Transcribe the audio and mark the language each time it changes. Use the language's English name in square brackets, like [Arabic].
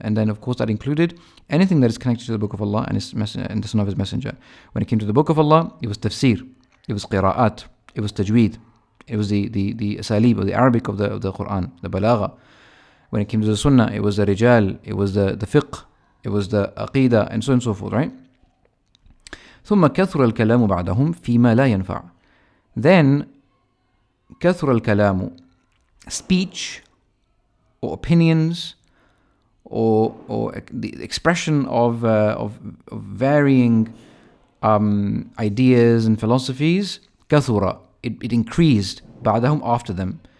[English] And then of course that included anything that is connected to the book of Allah and the Sunnah of His Messenger. When it came to the book of Allah, it was tafsir, it was qira'at, it was tajweed, it was the asalib, or the Arabic of the Quran, the balagha. When it came to the Sunnah, it was the rijal, it was the fiqh, it was the aqidah, and so on and so forth, right? [Arabic] ثم كثر الكلام بعدهم فيما لا ينفع. [English] Then [Arabic] كثر الكلام, [English] speech or opinions or the expression of varying ideas and philosophies, [Arabic] كثر, [English] it increased [Arabic] بعدهم, [English] after them.